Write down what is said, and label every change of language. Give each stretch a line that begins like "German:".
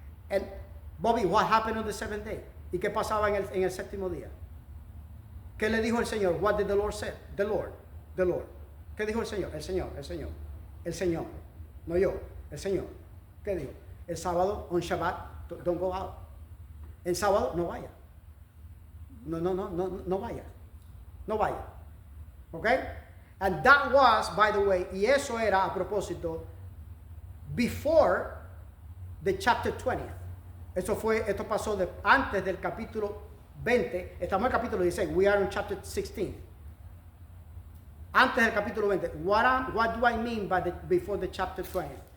English: And Bobby, what happened on the seventh day?
Spanish: ¿Y qué pasaba en el séptimo día? ¿Qué le dijo el Señor?
English: What did the Lord say? The Lord.
Spanish: ¿Qué dijo el Señor? El Señor. No yo, el Señor. ¿Qué dijo? El sábado,
English: on Shabbat, don't go out.
Spanish: El sábado, no vaya. No vaya. No vaya. Okay?
English: And that was, by the way,
Spanish: y eso era a propósito,
English: before the chapter 20.
Spanish: Esto pasó antes del capítulo 20. Estamos en el capítulo 16.
English: We are in chapter 16.
Spanish: Antes del capítulo 20.
English: What do I mean by before the chapter 20?